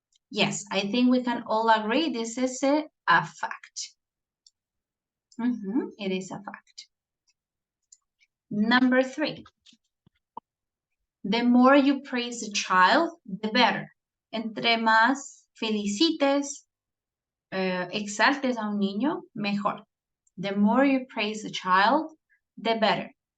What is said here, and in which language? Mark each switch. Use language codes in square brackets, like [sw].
[en] Yes, I think we can all agree this is a fact. It is a fact. Number 3. The more you praise a child, the better. [es] Entre más felicites, exaltes a un niño, mejor. [en] The more you praise a child, the better.